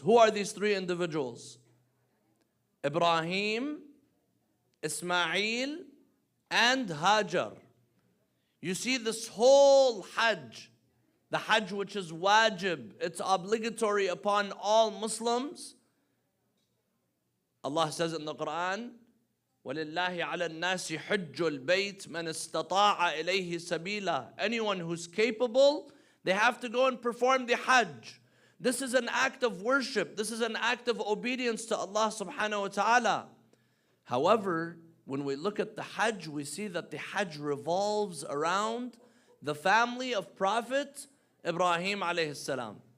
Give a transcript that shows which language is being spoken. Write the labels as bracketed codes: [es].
[en] Who are these 3 individuals? Ibrahim, Ismail, and Hajar. You see, this whole Hajj, the Hajj which is wajib, it's obligatory upon all Muslims. Allah says in the Quran, [ar] وَلِلَّهِ عَلَى النَّاسِ حِجُّ الْبَيْتِ مَنِ اسْتَطَاعَ إِلَيْهِ سَبِيلًا. [en] Anyone who's capable, they have to go and perform the Hajj. This is an act of worship. This is an act of obedience to Allah subhanahu wa ta'ala. However, when we look at the Hajj, we see that the Hajj revolves around the family of Prophet Ibrahim alayhi salam.